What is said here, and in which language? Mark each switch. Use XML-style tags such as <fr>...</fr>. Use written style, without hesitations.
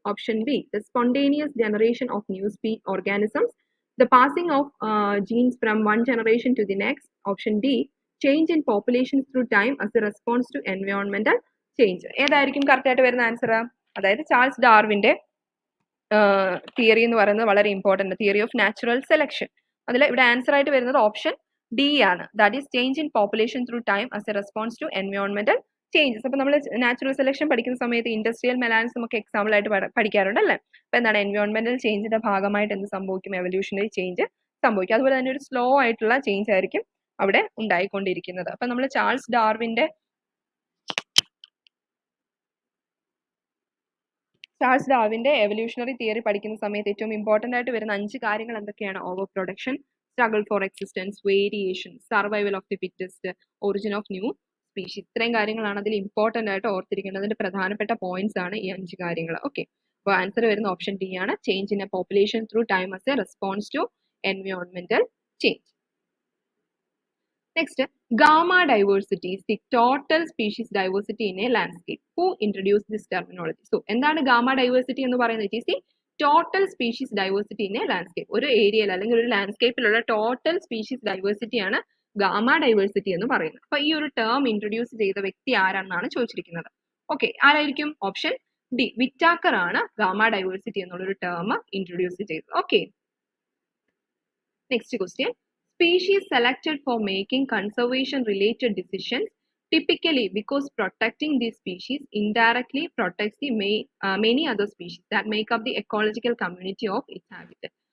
<en>Option B, the spontaneous generation of new organisms, the passing of genes from one generation to the next. Option D, change in population through time as a response to environmental change.</en> <ml>ഏതായിരിക്കും correct ആയിട്ട് വരുന്ന answer? അതായത് Charles ഡാർവിന്റെ theory എന്ന് പറയുന്നത് വളരെ important, theory of natural selection. അതിൽ ഇവിടെ answer ആയിട്ട് വരുന്നത് ഓപ്ഷൻ ഡി ആണ്.</ml> <en>That is change in population through time as A response to എൻവയോൺമെന്റൽ changes.</en> <ml>അപ്പൊ നമ്മൾ നാച്ചുറൽ സെലക്ഷൻ പഠിക്കുന്ന സമയത്ത് ഇൻഡസ്ട്രിയൽ മെലാൻസ് നമുക്ക് എക്സാമ്പിൾ ആയിട്ട് പഠിക്കാറുണ്ട് അല്ലേ. അപ്പൊ എന്താണ് എൻവയോൺമെന്റൽ ചേഞ്ചിന്റെ ഭാഗമായിട്ട് എന്ത് സംഭവിക്കും? എവല്യൂഷണറി ചേഞ്ച് സംഭവിക്കും. അതുപോലെ തന്നെ ഒരു സ്ലോ ആയിട്ടുള്ള ചേഞ്ച് ആയിരിക്കും അവിടെ ഉണ്ടായിക്കൊണ്ടിരിക്കുന്നത്. അപ്പൊ നമ്മൾ ചാൾസ് ഡാർവിന്റെ എവല്യൂഷണറി തിയറി പഠിക്കുന്ന സമയത്ത് ഏറ്റവും ഇമ്പോർട്ടന്റ് ആയിട്ട് വരുന്ന 5 കാര്യങ്ങൾ എന്തൊക്കെയാണ്?</ml> <en>Overproduction, struggle for existence, variation, survival of the fittest, origin of new species.</en> <ml>ഇത്രയും കാര്യങ്ങളാണ് അതിൽ ഇമ്പോർട്ടന്റ് ആയിട്ട് ഓർത്തിരിക്കേണ്ടത്. അതിന്റെ പ്രധാനപ്പെട്ട പോയിന്റ്സ് ആണ് ഈ 5 കാര്യങ്ങൾ. ഓക്കെ, അപ്പോൾ ആൻസർ വരുന്ന ഓപ്ഷൻ ഡി ആണ്.</ml> <en>Change in A population through time as A response to എൻവയോൺമെന്റൽ change. Next, gamma diversity is the total species diversity in a landscape. Who introduced this terminology? So,</en> <ml>എന്താണ്</ml> <en>gamma diversity</en> <ml>എന്ന് പറയുന്നത്?</ml> <en>It is the total species diversity in a landscape.</en> <ml>ഒരു ഏരിയയിൽ അല്ലെങ്കിൽ ഒരു ലാൻഡ്സ്കേപ്പിലുള്ള total species diversity ആണ് gamma diversity എന്ന് പറയുന്നത്. അപ്പൊ ഈ ഒരു ടേം ഇൻട്രൊഡ്യൂസ് ചെയ്ത വ്യക്തി ആരാണെന്നാണ് ചോദിച്ചിരിക്കുന്നത്. ഓക്കെ, ആരായിരിക്കും? ഓപ്ഷൻ ഡി, വിറ്റാക്കർ ആണ് ഗാമ ഡൈവേഴ്സിറ്റി എന്നുള്ളൊരു ടേം ഇൻട്രൊഡ്യൂസ് ചെയ്തത്.</ml> <en>Okay, next question, species selected for making conservation related decisions typically because protecting these species indirectly protects the many other species that make up the ecological community of its habitat.</en>